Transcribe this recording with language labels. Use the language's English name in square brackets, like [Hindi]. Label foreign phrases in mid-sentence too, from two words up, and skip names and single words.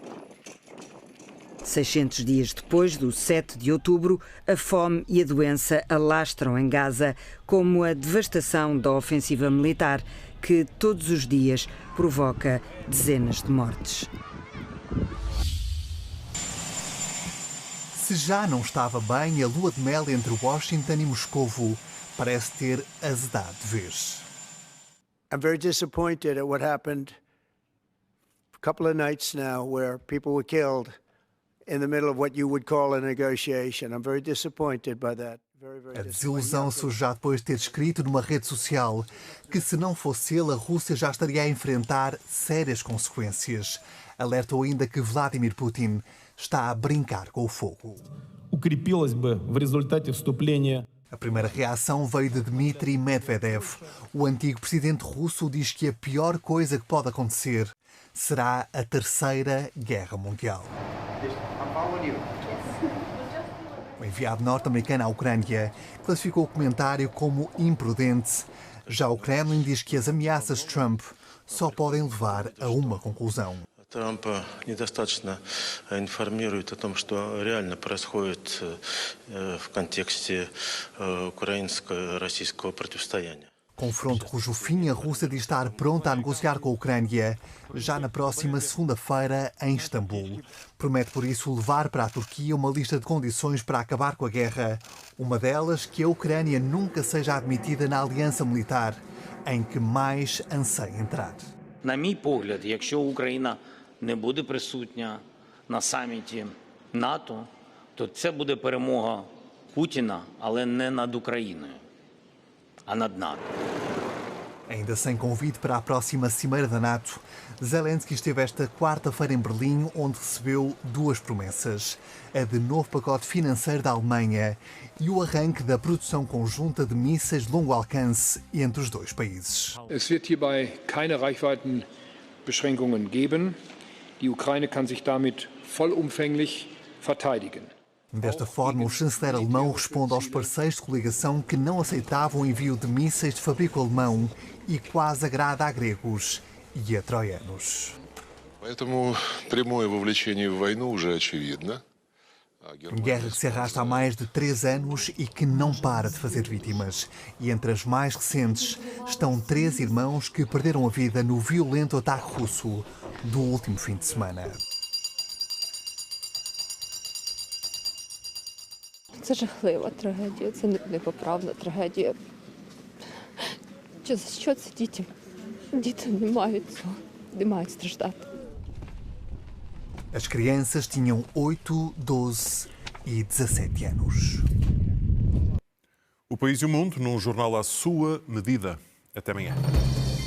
[Portuguese] 600 dias depois do 7 de outubro, a fome e a doença alastram em Gaza, como a devastação da ofensiva militar, que todos os dias provoca dezenas de mortes. Se já não estava bem, a lua de mel entre Washington e Moscovo parece ter azedado de vez. [English] I'm very disappointed at what happened a couple of nights now where people were killed in the middle of what you would call a negotiation. I'm very disappointed by that. [Portuguese] A desilusão surge já depois de ter escrito numa rede social que, se não fosse ele, a Rússia já estaria a enfrentar sérias consequências. Alertou ainda que Vladimir Putin está a brincar com o fogo. A primeira reação veio de Dmitry Medvedev. O antigo presidente russo diz que a pior coisa que pode acontecer será a Terceira Guerra Mundial. O enviado norte-americano à Ucrânia classificou o comentário como imprudente. Já o Kremlin diz que as ameaças de Trump só podem levar a uma conclusão. [Russian] Трамп недостаточно информирует о том, что реально происходит в контексте украинско-российского противостояния. [Portuguese] Confronto cujo fim a Rússia diz estar pronta a negociar com a Ucrânia já na próxima segunda-feira em Istambul. Promete, por isso, levar para a Turquia uma lista de condições para acabar com a guerra. Uma delas, que a Ucrânia nunca seja admitida na aliança militar, em que mais anseia entrar. [Ukrainian] На мій погляд, якщо Україна не буде присутня на саміті НАТО, то це буде перемога Путіна, але не над Україною, а над НАТО. [Portuguese] Ainda sem convite para a próxima Cimeira da NATO, Zelensky esteve esta quarta-feira em Berlim, onde recebeu duas promessas: a de novo pacote financeiro da Alemanha e o arranque da produção conjunta de mísseis de longo alcance entre os dois países. [German] Es wird hierbei keine Reichweitenbeschränkungen geben. Die Ukraine kann sich damit vollumfänglich verteidigen. [Portuguese] Desta forma, o chanceler alemão responde aos parceiros de coligação que não aceitavam o envio de mísseis de fabrico alemão e quase agrada a gregos e a troianos. [Russian] Поэтому прямое вовлечение в войну уже очевидно. [Portuguese] Guerra que se arrasta há mais de 3 anos e que não para de fazer vítimas. E entre as mais recentes estão 3 irmãos que perderam a vida no violento ataque russo do último fim de semana. [Ukrainian] Це жахлива трагедія, це непоправна трагедія. Що це дітям? Діти не мають цього, не мають страждати. [Portuguese] As crianças tinham 8, 12 e 17 anos. O País e o Mundo, num jornal à sua medida. Até amanhã.